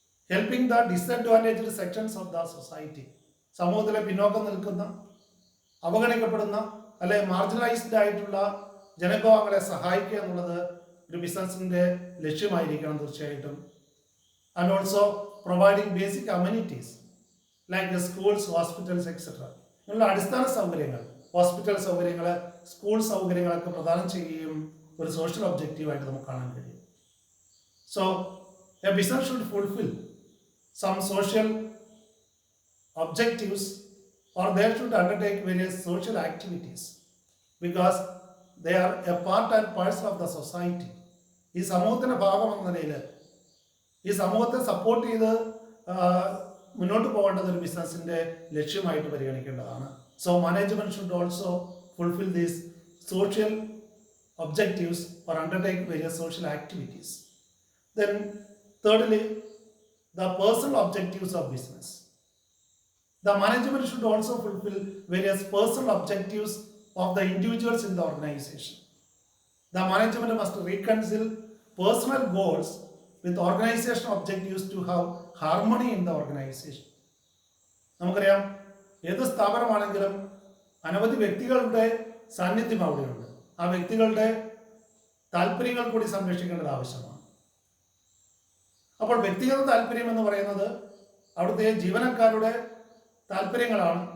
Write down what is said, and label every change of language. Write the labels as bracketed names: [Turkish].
[English] helping the disadvantaged sections of the society, [Malayalam] സമൂഹത്തിലെ പിന്നോക്കം നിൽക്കുന്ന, അവഗണിക്കപ്പെടുന്ന അല്ലെ മാർജിനലൈസ്ഡ് ആയിട്ടുള്ള ജനവിഭാഗങ്ങളെ സഹായിക്കുക എന്നുള്ളത് ഒരു ബിസിനസ്സിൻ്റെ ലക്ഷ്യമായിരിക്കണം തീർച്ചയായിട്ടും. [English] And also providing basic amenities like schools, hospitals etcetera. [Malayalam] ഇങ്ങനെയുള്ള അടിസ്ഥാന സൗകര്യങ്ങൾ, ഹോസ്പിറ്റൽ സൗകര്യങ്ങൾ, സ്കൂൾ സൗകര്യങ്ങളൊക്കെ പ്രദാനം ചെയ്യുകയും ഒരു സോഷ്യൽ ഒബ്ജക്റ്റീവായിട്ട് നമുക്ക് കാണാൻ കഴിയും. [English] So a business should fulfil some social objectives, or they should undertake various social activities because they are a part and parcel of the society. [Malayalam] ഈ സമൂഹത്തിൻ്റെ ഭാഗം എന്ന നിലയിൽ ഈ സമൂഹത്തെ സപ്പോർട്ട് ചെയ്ത് മുന്നോട്ട് പോകേണ്ടത് ഒരു ബിസിനസ്സിൻ്റെ ലക്ഷ്യമായിട്ട് പരിഗണിക്കേണ്ടതാണ്. [English] So management should also fulfil these social objectives or undertake various social activities. Then thirdly, the personal objectives of business. The management should also fulfill various personal objectives of the individuals in the organization. The management must reconcile personal goals with organizational objectives to have harmony in the organization. [Malayalam] നമുക്കറിയാം ഏത് സ്ഥാപനമാണെങ്കിലും അനവധി വ്യക്തികളുടെ സാന്നിധ്യം അവിടെയുണ്ട്. ആ വ്യക്തികളുടെ താല്പര്യങ്ങൾ കൂടി സംരക്ഷിക്കേണ്ടത് ആവശ്യമാണ്. അപ്പോൾ വ്യക്തിഗത താല്പര്യം എന്ന് പറയുന്നത് അവിടുത്തെ ജീവനക്കാരുടെ താല്പര്യങ്ങളാണ്.